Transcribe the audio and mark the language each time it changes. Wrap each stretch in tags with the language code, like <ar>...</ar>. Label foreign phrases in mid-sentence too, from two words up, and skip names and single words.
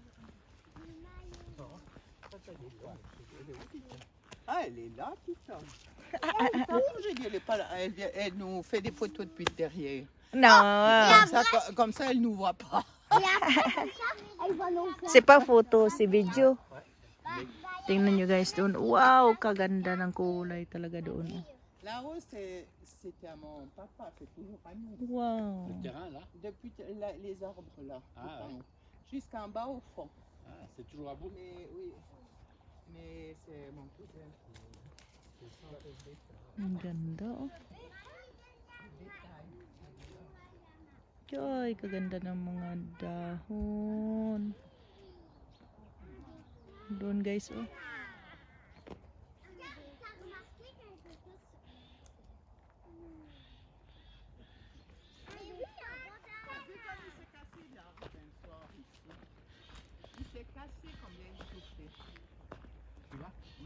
<fr>Le maillot. Ah, elle est là, Tita. Je dis, elle est pas là. Elle nous fait des photos depuis derrière. No. Comme ça, elle nous voit pas. Et après, comme ça, elle va nous faire. C'est pas photo, si video.</fr> <tl>Tingnan nyo guys doon. Wow, kaganda ng kulay talaga doon.</tl> <fr>Là-haut, c'était à mon papa, c'est toujours à nous. Wow. le terrain là, Depuis les arbres là, Ah, tout en ouais. haut. Jusqu'en bas au fond. ah, c'est toujours à vous. Mais oui, mais c'est mon cousin.</fr> <tl>Ang ganda oh. Joy, kaganda ng mga dahon. Doon guys oh.</tl> <fr>T'as remarqué quelque chose? Mais oui, T'as vu comme il s'est cassé l'arbre un soir ici? Il s'est cassé comme il a soufflé. Celui-là Oui.</fr>